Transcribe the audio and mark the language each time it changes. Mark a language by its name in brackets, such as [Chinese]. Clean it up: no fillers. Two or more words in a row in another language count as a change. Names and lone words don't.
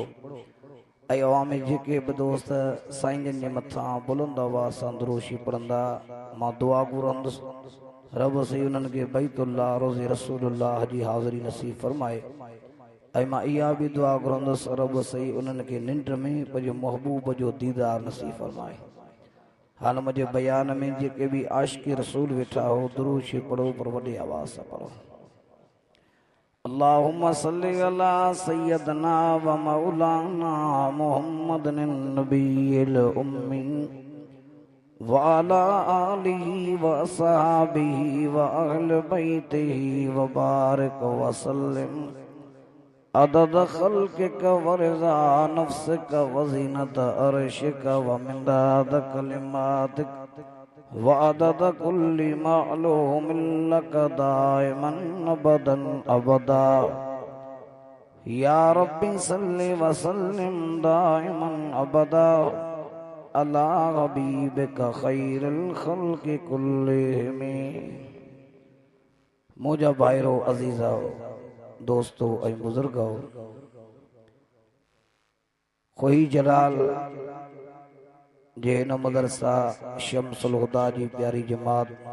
[Sindhi] ऐं अवाम जेके बि दोस्त साईं जन जे मथां बुलंद आवाज़ सां दुरूशी पढ़ंदा मां दुआ घुरंदुसि रब सही उन्हनि खे बैतुल्लाह रोज़े रसूलुल्लाह जी हाज़िरी नसीब फरमाए. ऐं मां इहा बि दुआ घुरंदुसि रब सही उन्हनि खे निंड में पंहिंजे महबूब जो दीदार नसीब फरमाए. हाल मुंहिंजे बयान में जेके बि आशिक़ रसूल वेठा हो दुरूशी पढ़ो पर वॾे आवाज़ सां पढ़ो. [Arabic] اللهم صل على سيدنا و مولانا محمد النبي الأمي و على آله و أصحابه و أهل بيته و بارك و سلم عدد خلقك و رضا نفسك و زنة عرشك و مداد كلماتك و عدد كل معلوم لك دائما أبدا أبدا. يا ربي صل و سلم دائما أبدا على حبيبك خير الخلق كلهم. [Sindhi] मुंहिंजा भाइरो अज़ीज़ो दोस्तों ऐं बुजुर्गो खोई जलाल जे हिन मदरसा शम्सुल हुदा जी प्यारी जमात